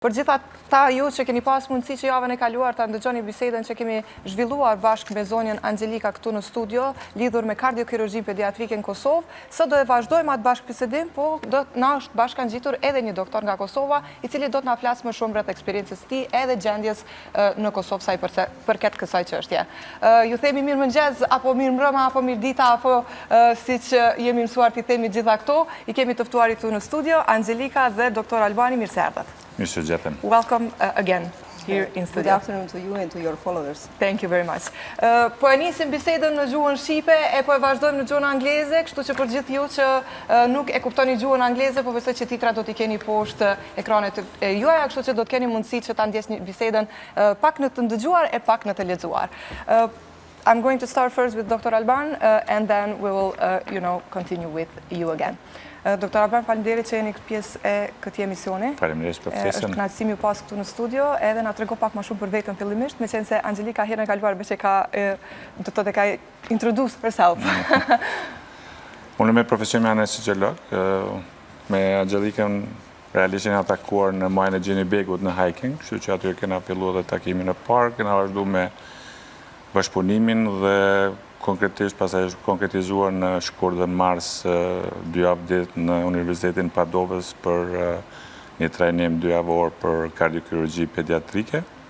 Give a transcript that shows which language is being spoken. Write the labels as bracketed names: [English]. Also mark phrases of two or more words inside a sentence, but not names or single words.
[Albanian] Për gjitha ta ju që keni pas mundësi që javën e kaluar të ndëgjoni bisedën që kemi zhvilluar bashkë me zonjën Angelica këtu në studio, lidhur me kardiokirurgjin pediatrike në Kosovë, së do e vazhdojmë atë bashkë bisedim, po na është bashkë ngjitur edhe një doktor nga Kosova, i cili do të na flasë më shumë rreth eksperiencës ti edhe gjendjes në Kosovë sa i përket kësaj çështje. Ju themi mirëmëngjes, apo mirëmbrëma, apo mirëdita, apo siç jemi mësuar t'i themi gjitha këto, i kemi të ftuar këtu në studio, Angelica dhe doktor Albani, mirë se erdhët. [English] Welcome again here in studio. Good afternoon to you and to your followers. Thank you very much. [Albanian] Po e nisim bisedën në gjuhën shqipe e po e vazhdojmë në gjuhën angleze, kështu që për gjithë ju që nuk e kuptoni gjuhën angleze, po besoj që titrat do t'i keni poshtë ekranet e juaja, kështu që do të keni mundësi që ta ndjesni bisedën pak në të ndëgjuar e pak në të lexuar. [English] I'm going to start first with Dr. Alban and then we will continue with you again. Dr. [Albanian] Alban, faleminderit që jeni pjesë e këtij emisioni. Faleminderit për ftesën. Është kënaqësi ju pas këtu në studio, edhe na trego pak më shumë për veten fillimisht, meqense Angelica herën e kaluar që ka do të thotë ka [English] introduce herself. [Albanian] Unë me profesion jam anestesiolog, me Angelicën realisht jena takuar në majën e Gjenibegut në hiking, kështu që aty kena filluar dhe takimin në park, kena vazhduar me bashkëpunimin dhe konkretisht pasaj është konkretizuar në shkurt dhe mars 2 javë ditë në Universitetin Padovës për një trajnim 2 javor për kardiokirurgji pediatrike.